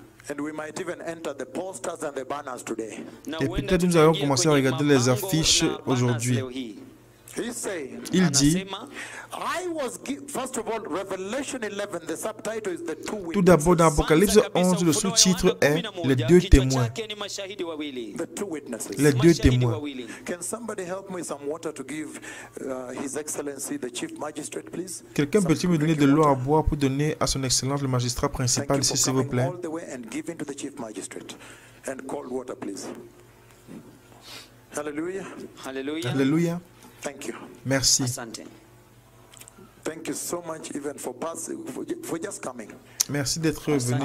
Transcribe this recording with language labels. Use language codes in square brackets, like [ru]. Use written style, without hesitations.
[en] And we might even enter the posters and the banners today. [fr] Et peut-être nous allons commencer à regarder les affiches aujourd'hui. [en] He's saying, [fr] Il dit, [en] I was first of all, Revelation 11, the subtitle is the two [fr] tout d'abord dans [en] witnesses. [fr] Apocalypse 11, le sous-titre est les deux témoins. [en] The two witnesses. [fr] Les deux témoins. [en] Can somebody help me with some water to give His Excellency the Chief Magistrate, please? [fr] Quelqu'un peut-il me donner de l'eau à boire pour donner à son excellence le magistrat [en] Thank [fr] principal [en] you [fr] ici, [en] for [fr] s'il vous [en] coming [fr] plaît? [en] all the way and giving to the Chief Magistrate. And cold water, please. Hallelujah. Hallelujah. [fr] Alléluia. [en] Thank you. [fr] Merci. [sw] Asante. [en] Thank you so much even for passing, for just coming. [fr] Merci d'être venu tout